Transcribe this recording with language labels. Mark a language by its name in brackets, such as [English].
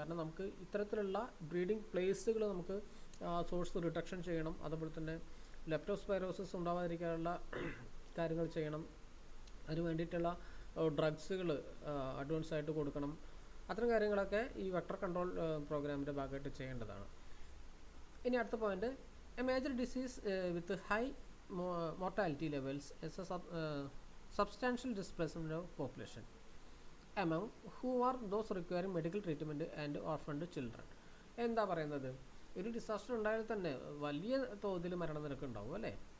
[Malayalam] കാരണം നമുക്ക് ഇത്തരത്തിലുള്ള ബ്രീഡിംഗ് പ്ലേസുകൾ നമുക്ക് സോഴ്സ് റിഡക്ഷൻ ചെയ്യണം. അതുപോലെ തന്നെ ലെപ്റ്റോസ്പൈറോസിസ് ഉണ്ടാവാതിരിക്കാനുള്ള കാര്യങ്ങൾ ചെയ്യണം. അതിന് വേണ്ടിയിട്ടുള്ള ഡ്രഗ്സുകൾ അഡ്വാൻസ് ആയിട്ട് കൊടുക്കണം. അത്തരം കാര്യങ്ങളൊക്കെ ഈ വെക്ടർ കൺട്രോൾ പ്രോഗ്രാമിൻ്റെ ഭാഗമായിട്ട് ചെയ്യേണ്ടതാണ്. ഇനി അടുത്ത point, [English] A major disease with high mortality levels is a substantial displacement of population among who are those requiring medical treatment and orphaned children. [Malayalam] എന്താ പറയുന്നത്, ഒരു ഡിസാസ്റ്റർ ഉണ്ടായാൽ തന്നെ വലിയ തോതിൽ മരണനിരക്ക് ഉണ്ടാവും അല്ലേ.